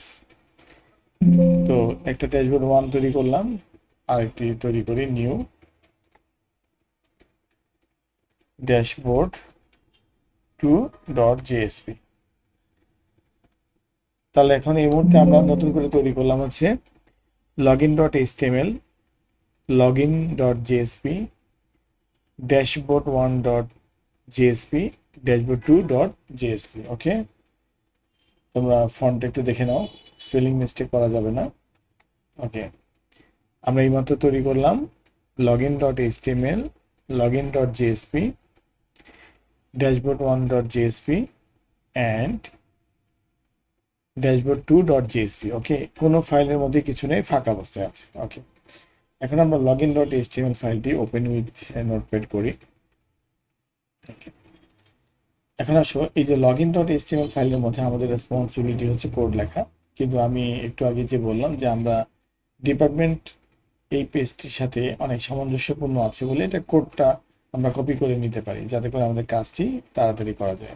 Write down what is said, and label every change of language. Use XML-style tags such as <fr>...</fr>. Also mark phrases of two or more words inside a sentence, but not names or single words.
<bn>তো একটা ড্যাশবোর্ড 1 তৈরি করলাম, আরেকটি তৈরি করি</bn> <en>new dashboard</en> <bn>2.jsp। তাহলে এখন এই মুহূর্তে আমরা নতুন করে তৈরি করলাম হচ্ছে login.html, login.jsp, dashboard1.jsp, dashboard2.jsp। ওকে, তোমরা ফন্ট একটু দেখে নাও,</bn> <en>spelling mistake</en> <bn>করা যাবে না। ওকে, আমরা এইমাত্র তৈরি করলাম login.html, login.jsp, dashboard1.jsp and dashboard2.jsp। ওকে, কোনো ফাইলের মধ্যে কিছু নেই, ফাঁকা অবস্থায় আছে। ওকে, এখন আমরা login.html ফাইলটি</bn> <en>open with Notepad</en> <bn>করি। ওকে, এখন আসো, এই যে login.html ফাইলের মধ্যে আমাদের রেসপন্সিবিলিটি হচ্ছে কোড লেখা, কিন্তু আমি একটু আগে যে বললাম যে আমরা ডিপার্টমেন্ট এই পেজটির সাথে অনেক সামঞ্জস্যপূর্ণ আছে বলে এটা কোডটা আমরা কপি করে নিতে পারি, যাতে করে আমাদের কাজটি তাড়াতাড়ি করা যায়।</bn>